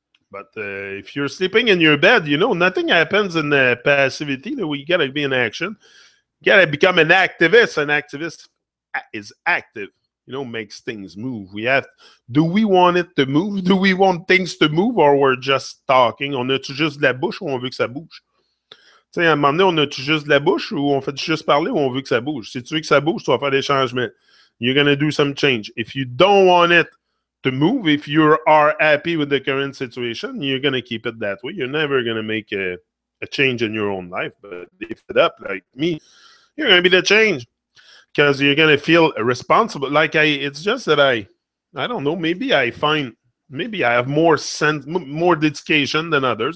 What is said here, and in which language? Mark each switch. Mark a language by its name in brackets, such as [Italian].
[English] But if you're sleeping in your bed, nothing happens in passivity. We got to be in action. You got to become an activist. An activist is active. Makes things move. Do we want it to move? Do we want things to move, or we're just talking? [French] On a-tu juste de la bouche ou on veut que ça bouge? Tu sais, à un moment donné, on a-tu juste de la bouche ou on fait juste parler ou on veut que ça bouge? Si tu veux que ça bouge, tu vas faire des changements. [English] You're going to do some change. If you don't want it to move, if you are happy with the current situation, you're going to keep it that way. You're never going to make a change in your own life. But if it up like me, you're going to be the change. Because you're going to feel responsible. It's just that I don't know, maybe I have more sense, more dedication than others.